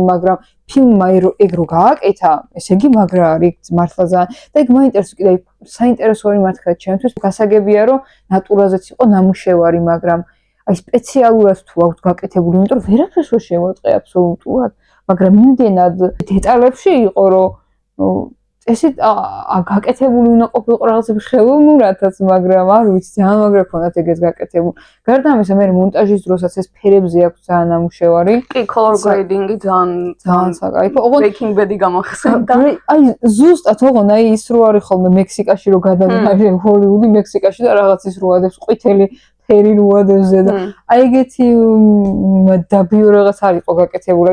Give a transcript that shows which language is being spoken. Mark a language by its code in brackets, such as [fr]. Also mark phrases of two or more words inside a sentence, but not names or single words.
[ka] მაგრამ ფილმმა ეგ რო გააკეთა ესე იგი მაგრა არის მართლა ძალიან და ეგ მაინტერესებს კიდე საინტერესოა მართლა ჩემთვის გასაგებია რომ ნატურაზეც იყო ნამუშევარი მაგრამ აი სპეციალურად თუ აქვს გაკეთებული, იმიტომ რომ ვერაფერს ვერ შევატყე აბსოლუტურად, მაგრამ იმდენად დეტალებში იყო, რომ ესე გაკეთებული უნდა ყოფილიყო რაღაცები ხელოვნურადაც, მაგრამ არ ვიცი, ძალიან მაგრა ქონდათ ეგეც გაკეთებული. გარდა ამისა, მე მონტაჟის დროსაც ეს ფერებზე აქვს ძალიან ნამუშევარი. კი, [en] color grading-ი [ka] ძალიან საკაიფო. Breaking Bad-ი გამახსენდა. აი ზუსტად ოღონდ აი ის რო არის ხოლმე მექსიკაში რო გადადგა ჰოლივუდი მექსიკაში და რაღაც ის რო ადებს ყვითელი ფერი რო ადებს და აი ეგეთი დაბიო რაღაც არ იყო გაკეთებული.